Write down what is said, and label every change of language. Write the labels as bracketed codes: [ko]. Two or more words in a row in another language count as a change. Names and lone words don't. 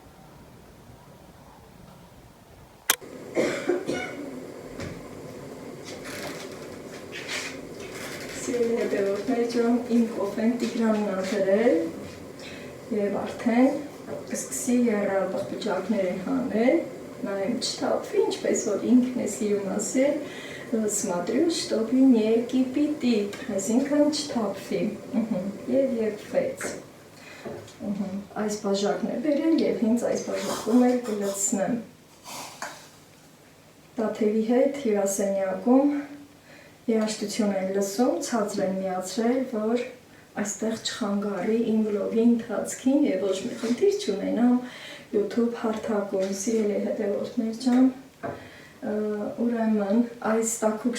[hy] Սիրելի հետևորդներ ջան, իմ կոֆեն Տիգրանն ա դրել և արդեն կսկսի եռալ պղպջակները հանել, նայեմ չթափվի, ինչպես որ ինքն է սիրում ասել, [ru] смотрю, чтобы не кипятит, [hy] այսինքն չթափվի, և եփվեց։ Այս բաժակն է բերել և հենց այս բաժակում էլ կլցնեմ։ Տաթևի հետ հյուրասենյակում երաժշտություն են լսում, ցածր են միացրել, որ այստեղ չխանգարի իմ վլոգի ընթացքին և ոչ մի խնդիր չունենամ YouTube հարթակում, սիրելի հետևորդներ ջան, ուրեմն այս տաքուկ